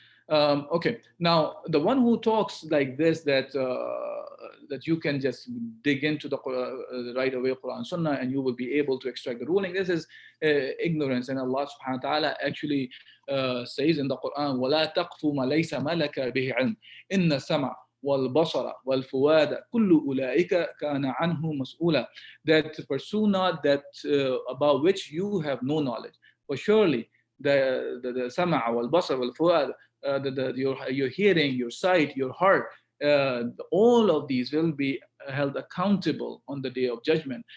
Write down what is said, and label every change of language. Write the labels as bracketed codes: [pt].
[en] Okay, now the one who talks like this, that you can just dig into the right away Qur'an Sunnah and you will be able to extract the ruling, this is ignorance. And Allah subhanahu wa ta'ala actually says in the Qur'an, [ar] وَلَا تَقْفُ مَا لَيْسَ مَلَكَ بِهِ عِلْمٍ إِنَّ السَّمْعَ وَالْبَصَرَ وَالْفُؤَادَ كُلُّ أُولَٰئِكَ كَانَ عَنْهُ مَسْئُولًا. [en] That pursue not that about which you have no knowledge. For surely the sama' wal-basar wal-fuad, your hearing, your sight, your heart, all of these will be held accountable on the Day of Judgment.